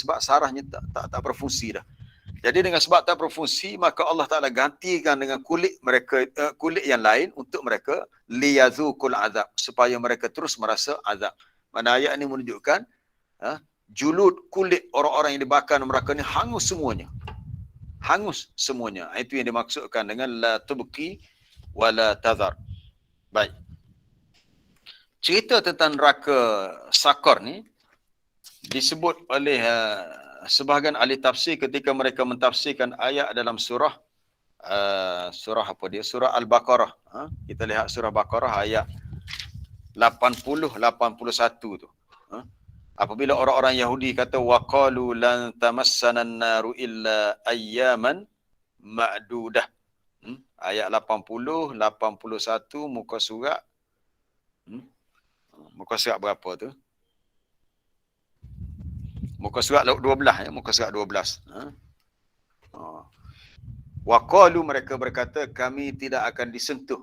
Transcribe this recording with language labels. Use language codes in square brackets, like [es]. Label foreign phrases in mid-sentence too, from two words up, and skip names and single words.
[ms] Sebab sarafnya tak berfungsi dah. Jadi dengan sebab tak berfungsi, maka Allah Ta'ala gantikan dengan kulit mereka, kulit yang lain untuk mereka, [ar] ليذوقوا العذاب, [ms] supaya mereka terus merasa azab. Mana ayat ini menunjukkan julud, kulit orang-orang yang dibakar mereka ni hangus semuanya. Hangus semuanya. Itu yang dimaksudkan dengan [ar] لا تبقي ولا تذر. [ms] Baik. Cerita tentang neraka Sakor ni disebut oleh sebahagian ahli tafsir ketika mereka mentafsirkan ayat dalam surah apa dia? Surah Al-Baqarah. Kita lihat surah Baqarah ayat 80-81 tu. Apabila orang-orang Yahudi kata [ar] وقالوا لن تمسنا النار إلا أياما معدودة. [ms] Ayat 80, 81 muka surat. Muka surat berapa tu? Muka surat 12 ya, muka surat 12. Waqalu, mereka berkata kami tidak akan disentuh.